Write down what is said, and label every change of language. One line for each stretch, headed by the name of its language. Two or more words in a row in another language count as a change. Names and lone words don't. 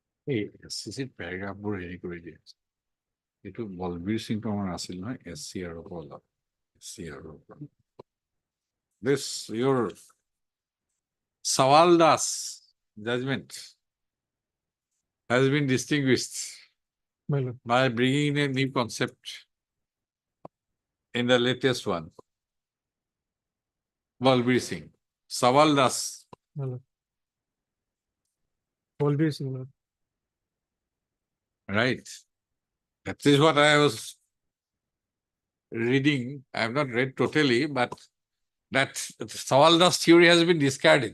Assamese: এই SCC পেৰাগ্ৰাফবোৰ হেৰি কৰি দিয়ে এইটো বলবীৰ সিংটো আমাৰ আছিল নহয় SCR ৰ পৰা SCR ৰ পৰা
English: this your Sawal Das judgment has been distinguished My lord. by bringing in a new concept in the latest one. Balbir Singh. Sawal Das. My lord. Always, my lord. Right. That is what I was reading. I have not read totally, but that Sawal Das theory has been discarded.